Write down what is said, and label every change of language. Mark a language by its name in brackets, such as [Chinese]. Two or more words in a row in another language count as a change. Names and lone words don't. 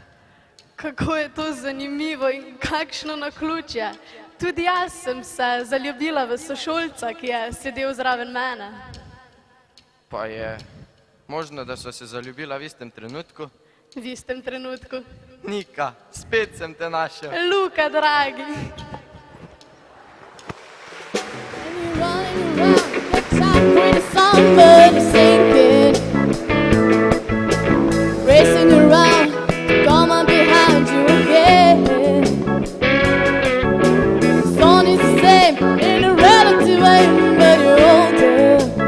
[Slovenian] Kako je to zanimivo in kakšno naključje. Tudi jaz sem se zaljubila v sošolca, ki je sedel zraven mene. Pa je možno, da sva se zaljubila v istem trenutku? V istem trenutku. Nika, spet sem te našel. Luka, dragi. [English] Somebody sinking, racing around, come on behind you again. The sun is the same in a relative way, but you're older.